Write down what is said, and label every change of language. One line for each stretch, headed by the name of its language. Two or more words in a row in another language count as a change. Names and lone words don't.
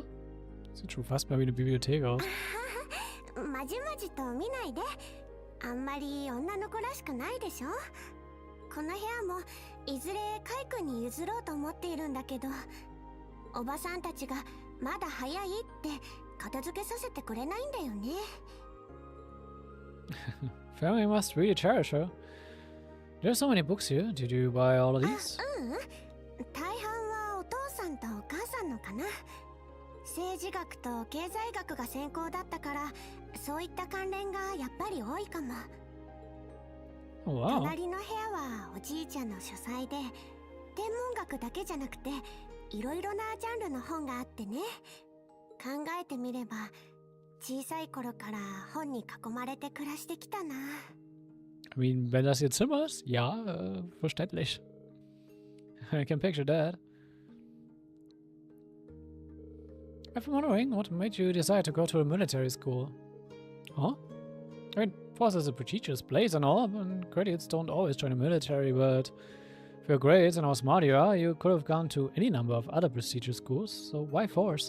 German: Sieht schon fast mal wie eine Bibliothek aus.
Japanese: まじまじと見ないで。あんまり女の子らしくないでしょ。この部屋もいずれカイ君に譲ろうと思っているんだけど、おばさんたちがまだ早いって片付けさせてくれないんだよね。
English: Family must really cherish her. There are so many books here. Did you buy all of these?
Japanese: 大半はお父さんとお母さんのかな。政治学と経済学が専攻だったから、そういった関連がやっぱり多いかも。
English: Oh, wow.
Japanese: 隣の部屋はおじいちゃんの書斎で、天文学だけじゃなくていろいろなジャンルの本があってね。考えてみれば小さい頃から本に囲まれて暮らしてきたな。
English: I mean,
German: wenn das ihr Zimmer ist, ja, verständlich.
English: I can picture that. I've been wondering what made you decide to go to a military school. Huh? I mean, Force is a prestigious place and all, and graduates don't always join the military, but for your grades and how smart you are, you could have gone to any number of other prestigious schools, so why Force?